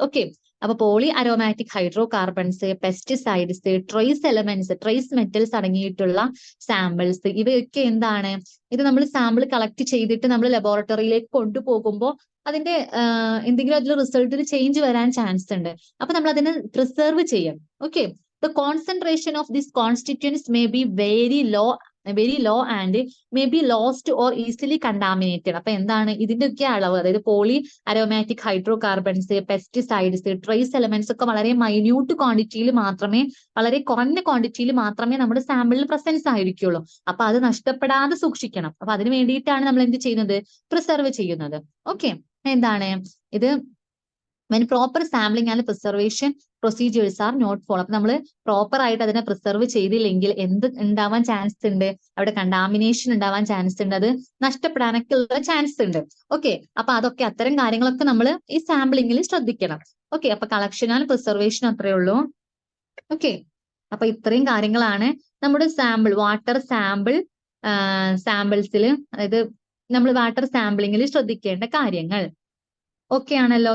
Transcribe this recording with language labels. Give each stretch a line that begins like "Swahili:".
Malayalam: Okay, അപ്പൊ poly aromatic hydro carbons, pesticides, trace elements, trace metals അടങ്ങിയിട്ടുള്ള samples, ഇവയൊക്കെ എന്താണ്, ഇത് നമ്മൾ സാമ്പിൾ കളക്ട് ചെയ്തിട്ട് നമ്മൾ ലബോറട്ടറിയിലേക്ക് കൊണ്ടുപോകുമ്പോൾ അതിന്റെ എന്തെങ്കിലും അതിൽ റിസൾട്ടിൽ ചേഞ്ച് വരാൻ ചാൻസ് ഉണ്ട്. അപ്പൊ നമ്മൾ അതിനെ പ്രിസർവ് ചെയ്യാം. Okay,
English: the concentration of these constituents may be very low very low and may be lost or easily contaminated.
Malayalam: അപ്പൊ എന്താണ് ഇതിന്റെയൊക്കെ അളവ്, അതായത് poly aromatic hydro carbons, pesticides, trace elements ഒക്കെ വളരെ മൈന്യൂട്ട് ക്വാണ്ടിറ്റിയിൽ മാത്രമേ, വളരെ കുറഞ്ഞ ക്വാണ്ടിറ്റിയിൽ മാത്രമേ നമ്മുടെ സാമ്പിളിൽ പ്രസൻസ് ആയിരിക്കുള്ളൂ. അപ്പൊ അത് നഷ്ടപ്പെടാതെ സൂക്ഷിക്കണം. അപ്പൊ അതിന് വേണ്ടിയിട്ടാണ് നമ്മൾ എന്ത് ചെയ്യുന്നത്, പ്രിസർവ് ചെയ്യുന്നത്.
English: okay,
Malayalam: എന്താണ് ഇത്,
English: when proper sampling and preservation procedures are not followed.
Malayalam: അപ്പൊ നമ്മൾ പ്രോപ്പർ ആയിട്ട് അതിനെ പ്രിസർവ് ചെയ്തില്ലെങ്കിൽ എന്ത് ഉണ്ടാവാൻ ചാൻസ് ഉണ്ട്, അവിടെ കണ്ടാമിനേഷൻ ഉണ്ടാവാൻ ചാൻസ് ഉണ്ട്, അത് നഷ്ടപ്പെടാനൊക്കെ ഉള്ള ചാൻസ് ഉണ്ട്. ഓക്കെ, അപ്പൊ അതൊക്കെ, അത്തരം കാര്യങ്ങളൊക്കെ നമ്മൾ ഈ സാമ്പിളിങ്ങിൽ ശ്രദ്ധിക്കണം. ഓക്കെ, അപ്പൊ കളക്ഷൻ ആൻഡ് പ്രിസർവേഷൻ അത്രയേ ഉള്ളൂ. ഓക്കെ, അപ്പൊ ഇത്രയും കാര്യങ്ങളാണ് നമ്മുടെ സാമ്പിൾ, വാട്ടർ സാമ്പിൾസിൽ, അതായത് നമ്മൾ വാട്ടർ സാമ്പിളിങ്ങിൽ ശ്രദ്ധിക്കേണ്ട കാര്യങ്ങൾ. ഓക്കെ ആണല്ലോ?